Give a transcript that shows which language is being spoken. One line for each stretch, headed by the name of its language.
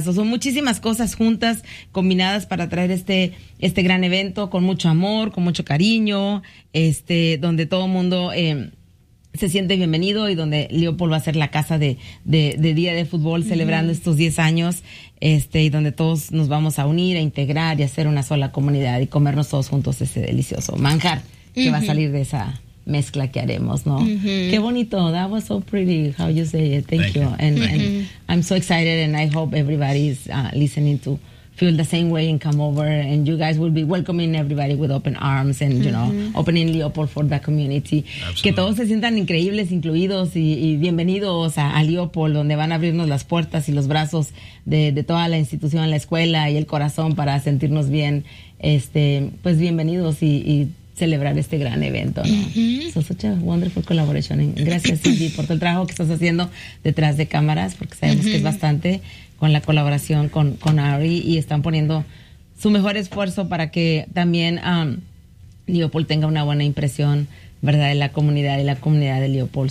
Spanish: So, son muchísimas cosas juntas, combinadas para traer este gran evento con mucho amor, con mucho cariño, donde todo mundo se siente bienvenido y donde Leopold va a ser la casa de Día de Fútbol, uh-huh, celebrando estos 10 años, y donde todos nos vamos a unir, a integrar y a hacer una sola comunidad y comernos todos juntos ese delicioso manjar que, uh-huh, va a salir de esa mezcla que haremos, ¿no? Mm-hmm. Qué bonito.
English: That was so pretty how you say it. Thank you. And I'm so excited and I hope everybody is listening to feel the same way and come over and you guys will be welcoming everybody with open arms and, mm-hmm, you know, opening Leopold for the community. Absolutely.
Spanish: Que todos se sientan increíbles, incluidos y bienvenidos a Leopold, donde van a abrirnos las puertas y los brazos de toda la institución, la escuela y el corazón para sentirnos bien. Pues bienvenidos y celebrar este gran evento, ¿no?
English: Uh-huh. So, such a wonderful collaboration.
Spanish: Gracias, Cindy, por todo el trabajo que estás haciendo detrás de cámaras, porque sabemos, uh-huh, que es bastante con la colaboración con Ari y están poniendo su mejor esfuerzo para que también Leopold tenga una buena impresión verdad, de la comunidad y la comunidad de Leopold.